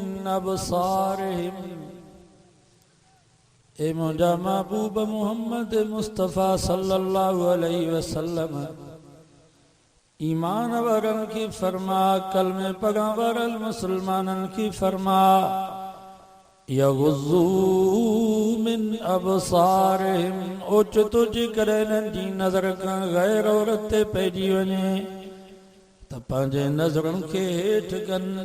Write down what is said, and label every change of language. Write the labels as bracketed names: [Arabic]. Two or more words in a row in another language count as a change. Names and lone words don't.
[Sindhi] अबसारिहिम। ए मुंहिंजा महबूब मुहम्मद मुस्तफ़ा [Arabic] صلى الله عليه وسلم [Sindhi] ईमान वारनि की फरमा, कलमे पढ़ण वारनि मुसलमाननि की फरमा, [Arabic] يغضوا من أبصارهم. [Sindhi] ओचितो जेकॾहिं इन्हनि जी नज़र खां गैर औरत ते पइजी वञे त पंहिंजे नज़रनि खे हेठि कनि।